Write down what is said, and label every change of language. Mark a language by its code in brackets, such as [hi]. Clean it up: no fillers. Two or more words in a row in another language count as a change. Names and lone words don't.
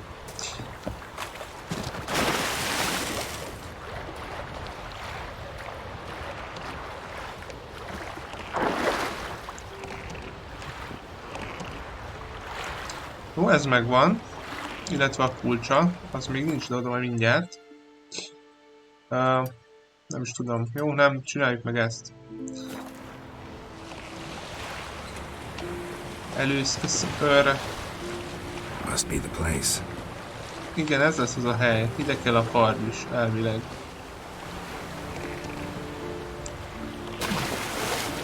[hu] Jó, ez megvan. Illetve a kulcsa. Az még nincs oda majd mindjárt. Nem is tudom. Jó, nem, csináljuk meg ezt. Először... [en] Must be the place. [hu] Igen, ez lesz az a hely. Ide kell a kard is, elvileg.